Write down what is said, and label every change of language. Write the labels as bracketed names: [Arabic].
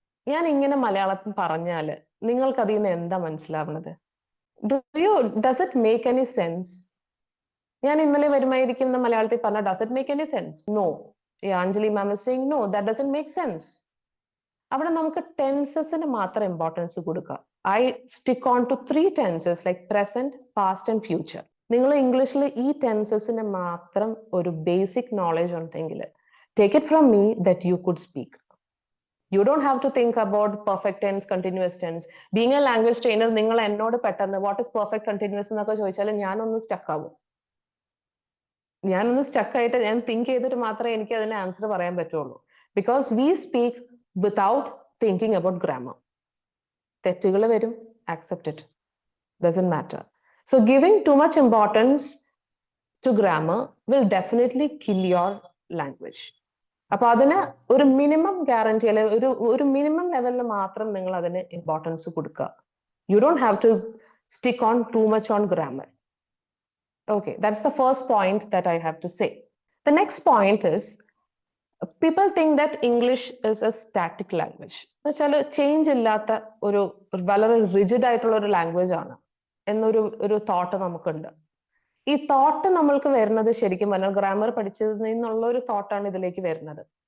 [Malayalam] ഞാൻ ഇങ്ങനെ മലയാളത്തിൽ പറഞ്ഞാല് നിങ്ങൾക്ക് അതിൽ നിന്ന് എന്താ മനസ്സിലാവുന്നത്? [English] Does it make any sense? [Malayalam] ഞാൻ ഇന്നലെ വരുമായിരിക്കും എന്ന് മലയാളത്തിൽ പറഞ്ഞാൽ [English] Does it make any sense? No. Anjali ma'am is saying, no, that doesn't make sense. [Malayalam] അവിടെ നമുക്ക് ടെൻസസിന് മാത്രം ഇമ്പോർട്ടൻസ് കൊടുക്കുക. [English] I stick on to 3 tenses like present, past and future. [Malayalam] നിങ്ങൾ ഇംഗ്ലീഷിൽ ഈ ടെൻസസിന് മാത്രം ഒരു ബേസിക് നോളജ് ഉണ്ടെങ്കിൽ [English] take it from me that you could speak. You don't have to think about perfect tense, continuous tense. Being a language trainer, [Malayalam] നിങ്ങൾ എന്നോട് പെട്ടെന്ന് [English] what is perfect continuous [Malayalam] എന്നൊക്കെ ചോദിച്ചാൽ ഞാനൊന്ന് സ്റ്റക്ക് ആവും. ഞാനൊന്ന് സ്റ്റക്ക് ആയിട്ട് ഞാൻ തിങ്ക് ചെയ്തിട്ട് മാത്രമേ എനിക്ക് അതിന് ആൻസർ പറയാൻ പറ്റുള്ളൂ. [English] Because we speak without thinking about grammar. [Malayalam] തെറ്റുകൾ വരും, [English] accept it. Doesn't matter. So giving too much importance to grammar will definitely kill your language. [Malayalam] അപ്പൊ അതിന് ഒരു മിനിമം ഗ്യാരണ്ടി അല്ലെങ്കിൽ ഒരു മിനിമം ലെവലിൽ മാത്രം നിങ്ങൾ അതിന് ഇമ്പോർട്ടൻസ് കൊടുക്കുക. [English] You don't have to stick on too much on grammar. Okay, that's the first point that I have to say. The next point is, people think that English is a static language. [Malayalam] എന്നുവെച്ചാൽ change ഇല്ലാത്ത ഒരു വളരെ rigid ആയിട്ടുള്ള ഒരു language ആണ് എന്നൊരു thought നമുക്കുണ്ട്. ഈ തോട്ട് നമ്മൾക്ക് വരുന്നത് ശരിക്കും പറഞ്ഞാൽ ഗ്രാമർ പഠിച്ചതിൽ നിന്നുള്ള ഒരു തോട്ടാണ് ഇതിലേക്ക് വരുന്നത്.